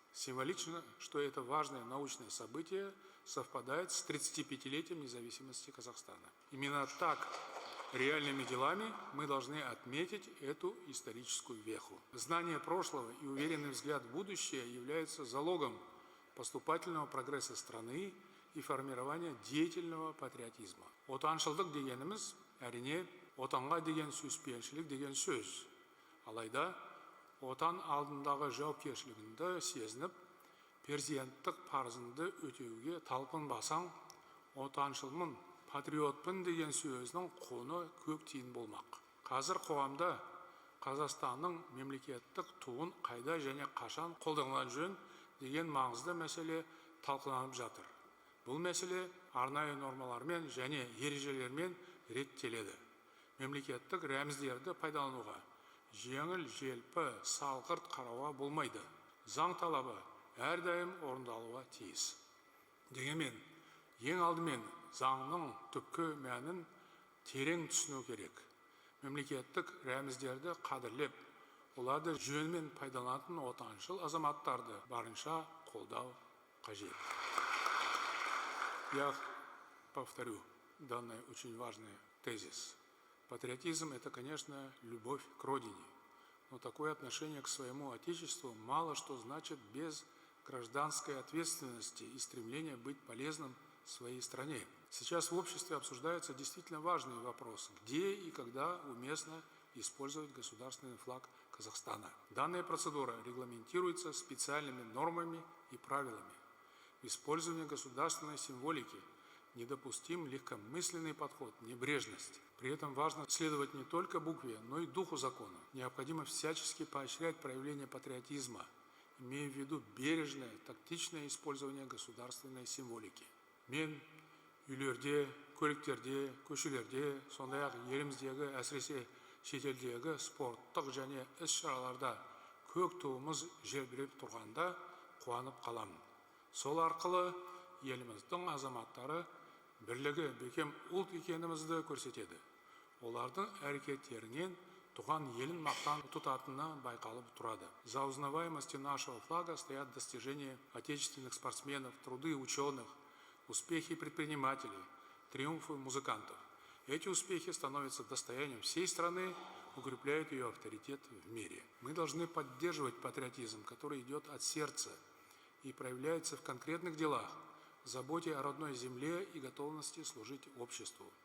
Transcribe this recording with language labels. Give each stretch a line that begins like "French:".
Russian: Символично, что это важное научное событие совпадает с 35-летием независимости Казахстана. Именно так, реальными делами, мы должны отметить эту историческую веху. Знание прошлого и уверенный взгляд в будущее являются залогом поступательного прогресса страны и формирования деятельного патриотизма.
Kazakh: Отаншылдық дегеніміз, әрине, отанға деген сүйіспеншілік деген сөз. Алайда, отан алдындағы жауапкершілігіңді сезініп, перзенттік парызыңды өтеуге талпынбасаң, отаншылмын, патриотпын деген сөзінің құны көк тиын болмақ. Қазір қоғамда Қазақстанның мемлекеттік туын қайда және қашан қолданылған жөн деген маңызды мәселе талқыланып жатыр. Бұл мәселе арнайы нормалармен және ережелермен реттеледі. Мемлекеттік рәміздерді пайдалануға жеңіл, желпі, салғырт қарауға болмайды. Заң талабы әрдайым орындалуға тиіс. Дегенмен, ең алдымен заңның түпкі мәнін терең түсіну керек. Мемлекеттік рәміздерді қадірлеп, оларды жөнмен пайдаланатын отаншыл азаматтарды барынша қолдау қажет.
Russian: Я повторю данный очень важный тезис. Патриотизм – это, конечно, любовь к родине, но такое отношение к своему отечеству мало что значит без гражданской ответственности и стремления быть полезным своей стране. Сейчас в обществе обсуждаются действительно важные вопросы, где и когда уместно использовать государственный флаг Казахстана. Данная процедура регламентируется специальными нормами и правилами. В использовании государственной символики недопустим легкомысленный подход, небрежность. При этом важно следовать не только букве, но и духу закона. Необходимо всячески поощрять проявление патриотизма, имея в виду бережное, тактичное использование государственной символики.
Kazakh: Мен үйлерде, көліктерде, көшелерде, сондай-ақ еліміздегі, әсіресе шетелдегі спорттық және іс-шараларда көк туымыз желбіреп тұрғанда қуанып қаламын. Сол арқылы еліміздің азаматтары бірлігі бекем ұлт екенімізді көрсетеді. Олардың әрекеттерінен туған елін мақтан тұтатыны байқалып тұрады.
Russian: За узнаваемостью нашего флага стоят достижения отечественных спортсменов, труды ученых, успехи предпринимателей, триумфы музыкантов. Эти успехи становятся достоянием всей страны, укрепляют ее авторитет в мире. Мы должны поддерживать патриотизм, который идет от сердца и проявляется в конкретных делах, заботе о родной земле и готовности служить обществу.